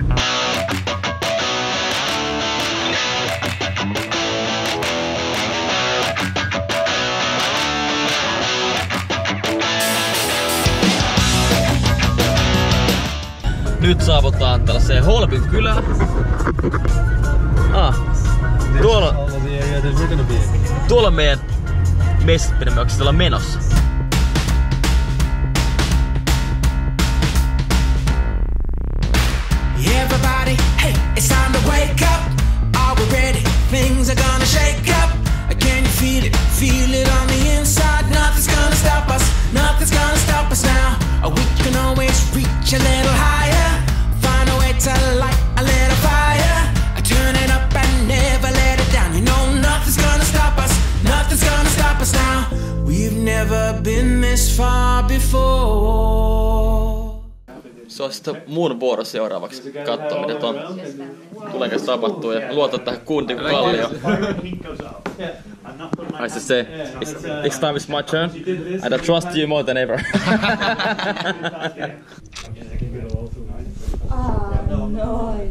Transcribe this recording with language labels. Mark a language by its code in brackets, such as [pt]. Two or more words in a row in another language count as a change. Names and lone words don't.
[fi] Nyt saavutaan tällaiseen Holbyn kylään. Tuolla on meidän messut, minne me ollaan menossa. [en] Everybody, hey, it's time to wake up. Are we ready? Things are gonna shake up. Can you feel it? Feel it on the inside. Nothing's gonna stop us. Nothing's gonna stop us now. We can always reach a little higher. Find a way to light a little fire. Turn it up and never let it down. You know nothing's gonna stop us. Nothing's gonna stop us now. We've never been this far before. [fi] Se on sitten mun vuoro seuraavaksi katsoa mitä ton tuleeko tapahtuu ja luota tähän kundin kallioon. [en] I should say, next time it's my turn and I trust you more than ever. Oh, noise.